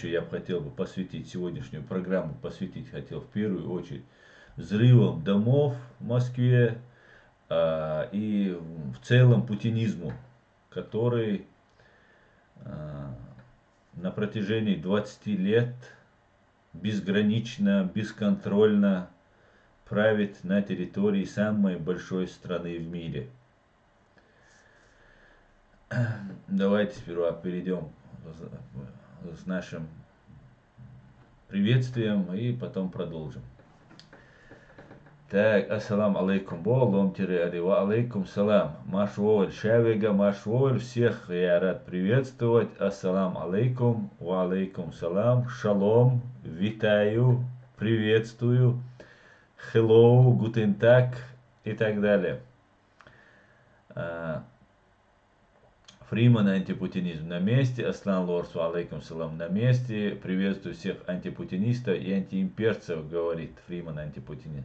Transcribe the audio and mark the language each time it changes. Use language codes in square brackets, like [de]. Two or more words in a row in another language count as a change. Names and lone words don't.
[ru] Я бы хотел посвятить сегодняшнюю программу, хотел в первую очередь взрывам домов в Москве и в целом путинизму, который на протяжении 20 лет безгранично, бесконтрольно правит на территории самой большой страны в мире. Давайте сперва перейдем с нашим приветствием и потом продолжим. [ar] Так, السلام عليكم, болом وعليكم السلام. Машволь, шавега, машволь, [ru] всех я рад приветствовать. [ar] السلام عليكم، وعليكم السلام, [ru] шалом, витаю, приветствую, hello, [de] guten tag [ru] и так далее. Фриман антипутинизм на месте, Аслан Лорсу [ar] عليكم السلام [ru] на месте, приветствую всех антипутинистов и антиимперцев, говорит Фриман антипутинист.